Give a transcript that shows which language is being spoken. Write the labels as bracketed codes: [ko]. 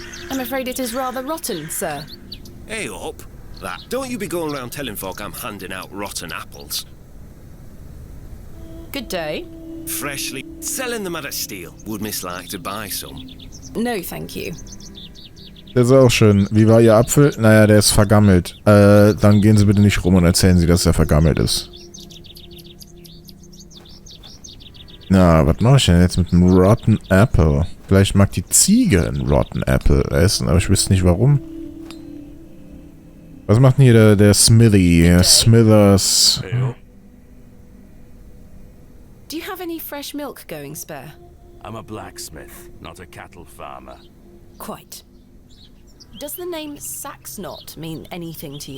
[en] I'm afraid it is rather rotten, sir. Hey up. That. Don't you be going around telling folk I'm handing out rotten apples. Good day. Freshly. Selling them at a steal. Would Miss like to buy some? No, thank you. [de] Das ist auch schön. Wie war Ihr Apfel? Naja, der ist vergammelt. Dann gehen Sie bitte nicht rum und erzählen Sie, dass er vergammelt ist. Na, was mache ich denn jetzt mit einem [en] Rotten Apple? [de] Vielleicht mag die Ziege einen Rotten Apple essen, aber ich wüsste nicht warum. Was macht denn hier der Smithy? [en] Smithers. Do you have any fresh milk going spare? I'm a blacksmith, not a cattle farmer. Quite. Does the name Saxnot mean anything to you?